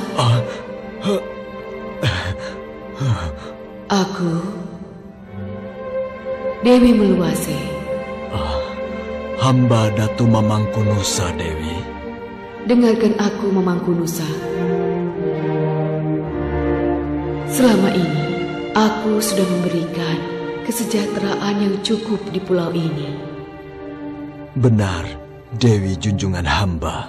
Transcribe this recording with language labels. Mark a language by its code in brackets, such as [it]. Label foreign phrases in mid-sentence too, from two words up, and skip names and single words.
[id] Aku Dewi Meluase. Hamba Datu Mamangku Nusa, Dewi. Dengarkan aku, Mamangku Nusa. Selama ini aku sudah memberikan kesejahteraan yang cukup di pulau ini. Benar, Dewi junjungan hamba.